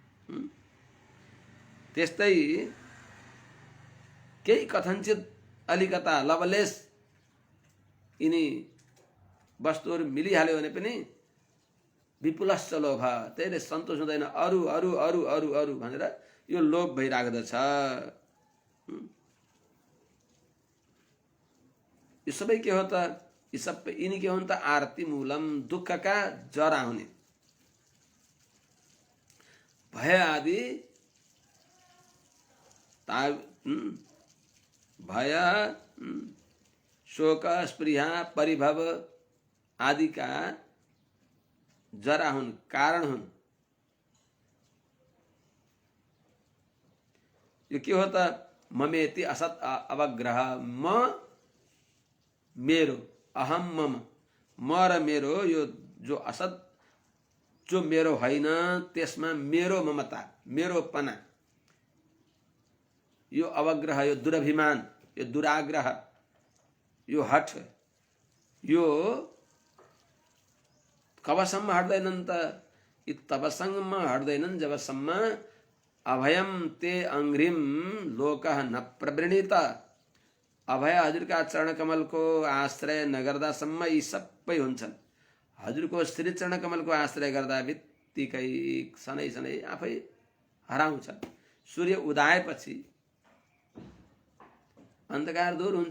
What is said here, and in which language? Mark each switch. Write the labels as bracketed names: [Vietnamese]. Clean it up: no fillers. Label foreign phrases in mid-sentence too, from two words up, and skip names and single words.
[Nepali] त्यस्तै केही कथनचित अलिकता लवलेस यिनी वस्तुहरू मिलिहाल्यो भने पनि [Sanskrit] विपुलश्च लोभ, [Nepali] त्यसले सन्तोष हुँदैन, अरू अरू अरू अरू अरू भनेर यो लोभ भइराख्दछ। यो सबै के हो त? यी सबै यिनी के हुन् त? [Sanskrit] आरती मूलम, [Nepali] दुःखका जरा हुने, भय आदि भय, शोक, स्पृहा, परिभव आदि का जरा हुन्, कारण हुन्। यो के हो त? [Sanskrit] ममेति असत अवग्रह, [Nepali] म मेरो, [Sanskrit] अहम मम, [Nepali] म र मेरो, यो जो असत जो मेरो होइन त्यसमा मेरो ममता, मेरोपना, यो अवग्रह, यो दुरभिमान, यो दुराग्रह, यो हठ, यो कबसम्म हट्दैनन् त? यी तबसम्म हट्दैनन् जबसम्म [Sanskrit] अभयम ते अंघ्रिम लोकः न प्रवृणीत, [Nepali] अभय हजुरका चरण कमलको आश्रय नगर्दासम्म यी सबै हुन्छन्। हजुरको श्री चरण कमलको आश्रय गर्दा बित्तिकै सनै सनै आफै हराउँछन्। सूर्य उदाएपछि अन्धकार दूर हुन्छ।